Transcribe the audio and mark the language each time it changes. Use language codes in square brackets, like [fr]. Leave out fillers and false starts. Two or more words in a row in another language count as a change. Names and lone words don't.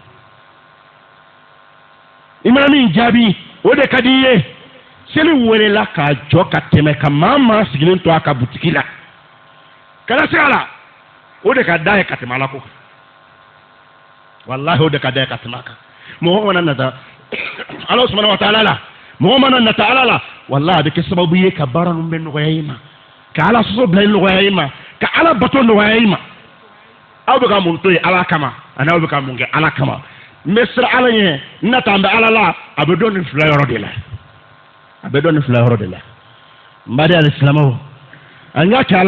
[bm] i mana min jaabi o de ka di i ye seli welela k'a jɔ ka tɛmɛ ka maa sigilen to a ka butigi la kana se a la o de ka da ye ka tɛmɛ ala ko kan walahi o de ka da ye ka tɛmɛ a kan mɔgɔ mana nata [ar] الله سبحانه وتعالى [bm] la mɔgɔ mana nata ala la wallahi a bɛ kɛ sababu ye ka baara ninnu bɛ nɔgɔya i ma ka ala sɔsɔ bila nɔgɔya i ma ka ala bato nɔgɔya i ma aw bɛ ka mun to yen ala kama ani aw bɛ ka mun kɛ ala kama n bɛ siran ala ɲɛ n na ta n bɛ ala la a bɛ dɔn nin fila yɔrɔ de la a bɛ dɔn nin fila yɔrɔ de la n ba de ale silamɛw an k'a kɛ